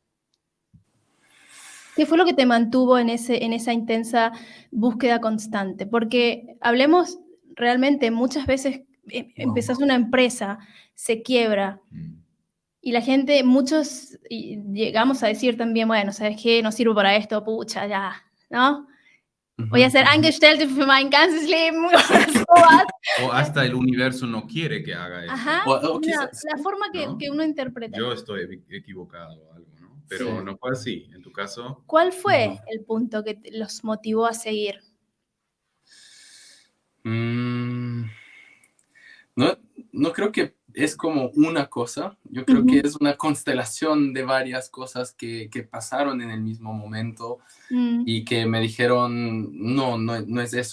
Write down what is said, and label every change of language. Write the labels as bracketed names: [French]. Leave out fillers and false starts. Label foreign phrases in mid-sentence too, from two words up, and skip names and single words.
[Spanish] ¿Qué fue lo que te mantuvo en esa intensa búsqueda constante? Porque hablemos realmente, muchas veces empezás una empresa, se quiebra, y la gente, muchos llegamos a decir también, bueno, ¿sabes qué? No sirvo para esto, pucha, ya, ¿no? Voy a ser [German] Angestellte für mein ganzes Leben. [Spanish] O hasta el universo no quiere que haga eso. Ajá, la forma que uno interpreta. Yo estoy equivocado o algo, ¿no? Pero no fue así, en tu caso. ¿Cuál fue el punto que los motivó a seguir? No creo que es como una cosa, yo creo que es una constelación de varias cosas que pasaron en el mismo momento y que me dijeron, no es eso.